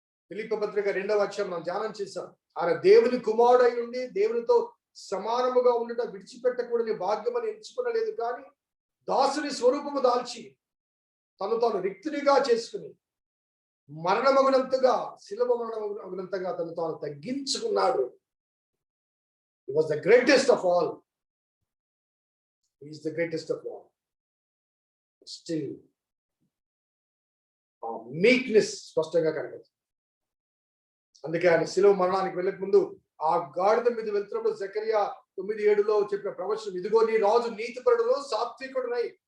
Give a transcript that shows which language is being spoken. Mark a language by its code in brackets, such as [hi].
[te] ఫిలిప్పీ పత్రిక 2వ అధ్యాయం మనం ధ్యానం చేశాం. ఆయన దేవుని కుమారుడై ఉండి దేవునితో సమానముగా ఉండట విడిచిపెట్టకూడని భాగ్యమని ఎంచుకునలేదు, కానీ దాసుని స్వరూపము దాల్చి తాను రిక్తునిగా చేసుకుని మరణమగునంతగా, శిలువ మరణమగునంతగా తాను తగ్గించుకున్నాడు. [en] He was the greatest of all. He is the greatest of all. Still, meekness [te] స్పష్టంగా కనబడుతుంది. అందుకే ఆయన శిలువ మరణానికి వెళ్ళక ముందు ఆ గాడిద మీద వెళ్తున్నప్పుడు జకరియా 9:7లో చెప్పిన ప్రవచనం, ఇదిగో నీ రాజు నీతిపరుడును సాత్వికుడునై